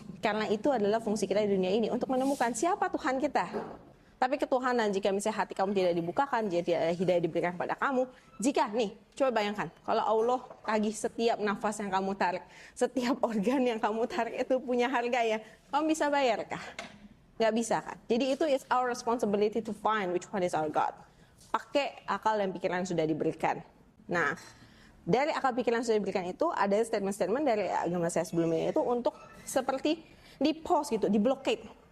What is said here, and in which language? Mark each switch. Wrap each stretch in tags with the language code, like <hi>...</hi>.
<id>Karena itu adalah fungsi kita di dunia ini, untuk menemukan siapa Tuhan kita. Tapi ketuhanan, jika misalnya hati kamu tidak dibukakan, jadi hidayah diberikan kepada kamu. Jika, nih, coba bayangkan, kalau Allah tagih setiap nafas yang kamu tarik, setiap organ yang kamu tarik itu punya harga ya, kamu bisa bayar kah? Nggak bisa kan? Jadi itu</id> <en>is our responsibility to find which one is our God.</en> <id>Pakai akal dan pikiran yang sudah diberikan. Nah, dari akal pikiran yang sudah diberikan itu, ada statement-statement dari agama saya sebelumnya itu untuk seperti di pause gitu, di blockade.</id>